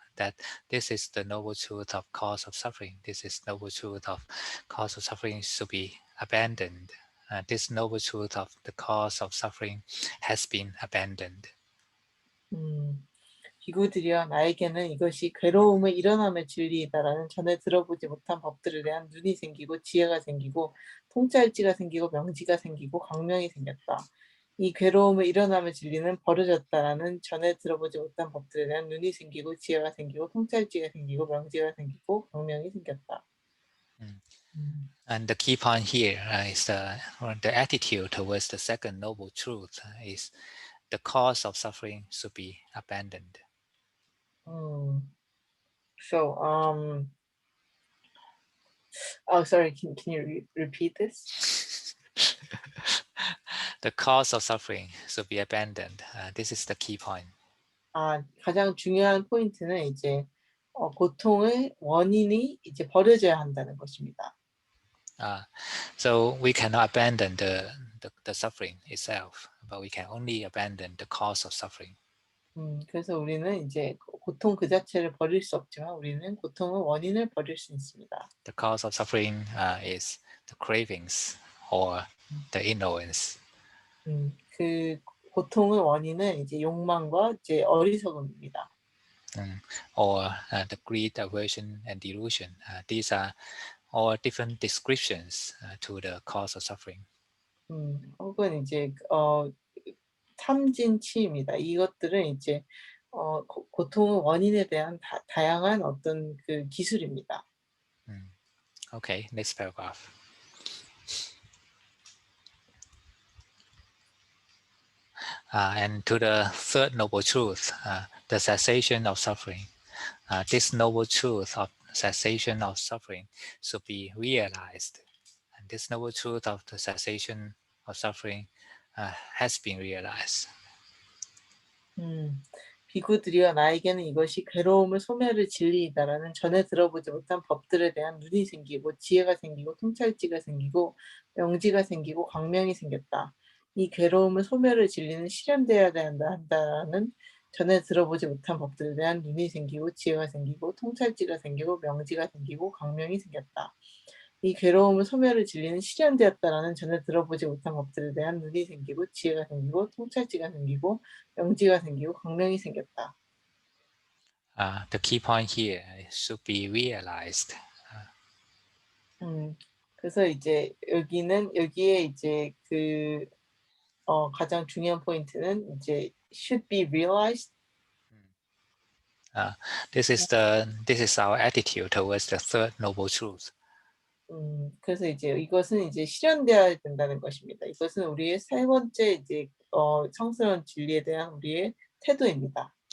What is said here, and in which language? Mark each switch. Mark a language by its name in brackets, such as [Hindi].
[English] That this is the noble truth of cause of suffering. This is noble truth of cause of suffering should be abandoned. This noble truth of the cause of suffering has been abandoned. [Korean] 비구들이여, 나에게는 이것이 괴로움의 일어남의 진리이다라는 전에 들어보지 못한 법들에 대한 눈이 생기고 지혜가 생기고 통찰지가 생기고 명지가 생기고 광명이 생겼다. 이 괴로움의 일어남의 진리는 버려졌다라는 전에 들어보지 못한 법들에 대한 눈이 생기고 지혜가 생기고 통찰지가 생기고 명지가 생기고 광명이 생겼다. [English] And the key point here is the attitude towards the second noble truth is the cause of suffering should be abandoned. So, sorry, can you repeat this? The cause of suffering should be abandoned. This is the key point. [Korean] 가장 중요한 포인트는 이제 고통의 원인이 이제 버려져야 한다는 것입니다. [English] So we cannot abandon the suffering itself, but we can only abandon the cause of suffering. [Korean] 그래서 우리는 이제 고통 그 자체를 버릴 수 없지만 우리는 고통의 원인을 버릴 수 있습니다. [English] The cause of suffering is the cravings or the ignorance. [Korean] 그 고통의 원인은 이제 욕망과 이제 어리석음입니다. [English] Or the greed, aversion, and delusion. These are all different descriptions to the cause of suffering. [Korean] 혹은 이제 탐진, 치입니다. 이것들은 이제 고통의 원인에 대한 다양한 어떤 그 기술입니다. [English] Okay, next paragraph. And to the third noble truth, the cessation of suffering. This noble truth of cessation of suffering should be realized. And this noble truth of the cessation of suffering has been realized. [Korean] 비구들이여 나에게는 이것이 괴로움을 소멸할 진리이다라는 전에 들어보지 못한 법들에 대한 눈이 생기고 지혜가 생기고 통찰지가 생기고 명지가 생기고 광명이 생겼다. 이 괴로움을 소멸할 진리는 실현되어야 한다는 전에 들어보지 못한 법들에 대한 눈이 생기고 지혜가 생기고 통찰지가 생기고 명지가 생기고 광명이 생겼다. 이 괴로움을 소멸할 진리는 실현되었다라는 전에 들어보지 못한 법들에 대한 눈이 생기고 지혜가 생기고 통찰지가 생기고 명지가 생기고 광명이 생겼다. [English] The key point here should be realized. [Korean] 그래서 이제 여기에 이제 그 가장 중요한 포인트는 이제 [English] should be realized. This is our attitude towards the third noble truth. [Korean] 그래서 이제 이것은 이제 실현되어야 된다는 것입니다. 이것은 우리의 세 번째 이제 성스러운 진리에 대한 우리의 태도입니다.